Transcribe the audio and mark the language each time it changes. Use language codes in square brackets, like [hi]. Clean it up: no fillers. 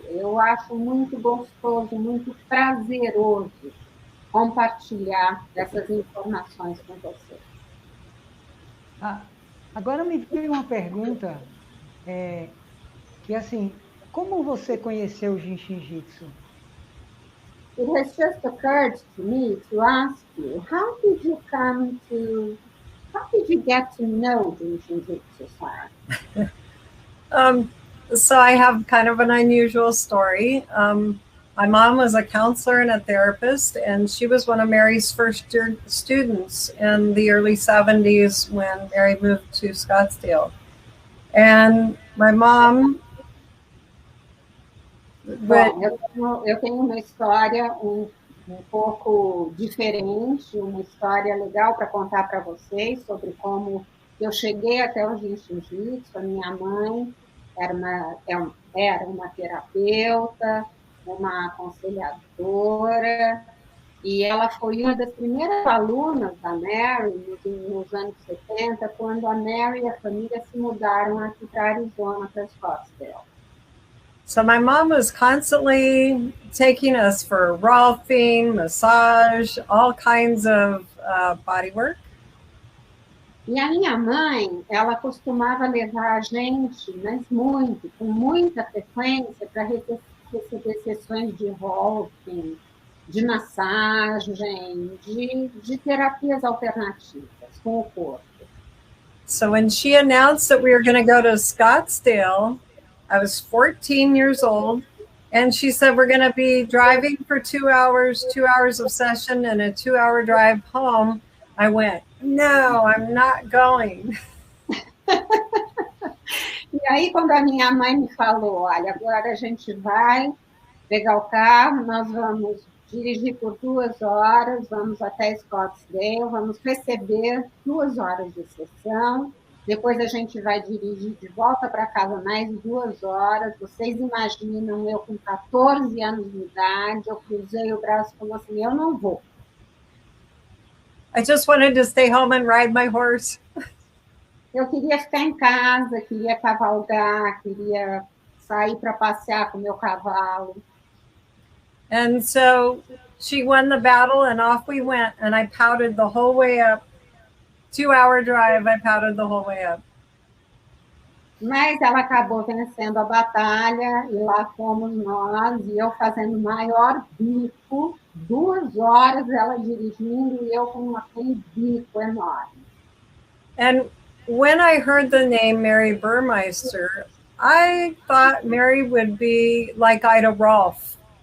[pt] Eu acho muito gostoso, muito prazeroso compartilhar essas informações com vocês. Agora me veio uma pergunta, que assim, como você conheceu o Jiu-Jitsu? [en] It has just occurred to me to ask you, how did you get to know Jiu-Jitsu, Sara? So I have kind of an unusual story. My mom was a counselor and a therapist, and she was one of Mary's first students in the early 70s when Mary moved to Scottsdale. And my mom... [pt] Bom, eu tenho uma história um pouco diferente, uma história legal para contar para vocês sobre como eu cheguei até o Jiu-Jitsu. A minha mãe era uma terapeuta, uma aconselhadora, e ela foi uma das primeiras alunas da Mary nos anos 70, quando a Mary e a família se mudaram aqui para Arizona, para Scottsdale. [en] So my mom was constantly taking us for rolfing, massage, all kinds of body work. [pt] E a minha mãe, ela costumava levar a gente, mas muito, com muita frequência, para receber sessões de rolfing, de massagem, de terapias alternativas com o corpo. [en] So when she announced that we were going to go to Scottsdale, I was 14 years old, and she said, we're going to be driving for 2 hours of session and a 2-hour drive home. I went, no, I'm not going. [pt] E aí, quando a minha mãe me falou, olha, agora a gente vai pegar o carro, nós vamos dirigir por 2 horas, vamos até Scottsdale, vamos receber 2 horas de sessão, depois a gente vai dirigir de volta para casa mais 2 horas. Vocês imaginam, eu com 14 anos de idade, eu cruzei o braço e falei assim, eu não vou. [en] I just wanted to stay home and ride my horse. [pt] Eu queria ficar em casa, queria cavalgar, queria sair para passear com o meu cavalo. [en] And so she won the battle and off we went, and I pouted the whole way up. 2-hour drive, I pouted the whole way up. [pt] Mas ela acabou vencendo a batalha, e lá fomos nós, e eu fazendo o maior bico, 2 horas ela dirigindo, e eu com aquele bico enorme. [en] And when I heard the name Mary Burmeister, I thought Mary would be like Ida Rolf.